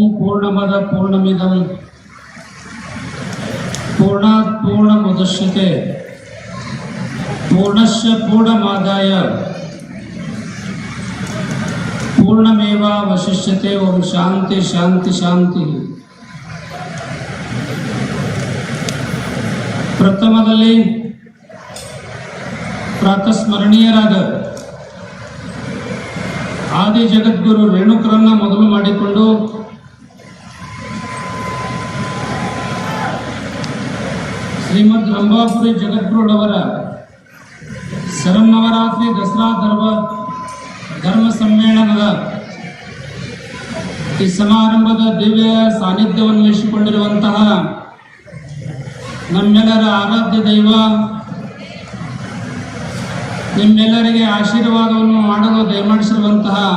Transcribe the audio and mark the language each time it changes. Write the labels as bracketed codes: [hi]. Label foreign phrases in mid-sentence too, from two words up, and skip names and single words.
[sa] पूर्णमद पूर्णमिदं पूर्णात् पूर्णमुदच्यते पूर्णस्य पूर्णमादाय पूर्णमेवावशिष्यते। ओम शांति शांति शांति। [kn] ಪ್ರಥಮದಲ್ಲಿ ಪ್ರಾತಸ್ಮರಣೀಯರಾದ ಆದಿ ಜಗದ್ಗುರು ರೇಣುಕರನ್ನ ಮೊದಲು ಮಾಡಿಕೊಂಡು ಶ್ರೀಮದ್ ರಂಭಾಪುರಿ ಜಗದ್ಗುರುಳವರ ಶರನ್ನವರಾತ್ರಿ ದಸರಾ ಧರ್ಮ ಸಮ್ಮೇಳನದ ಈ ಸಮಾರಂಭದ ದಿವ್ಯ ಸಾನ್ನಿಧ್ಯವನ್ನು ವಹಿಸಿಕೊಂಡಿರುವಂತಹ ನಮ್ಮೆಲ್ಲರ ಆರಾಧ್ಯ ದೈವ, ನಿಮ್ಮೆಲ್ಲರಿಗೆ ಆಶೀರ್ವಾದವನ್ನು ಮಾಡಲು ದಯಮಾಡಿಸಿರುವಂತಹ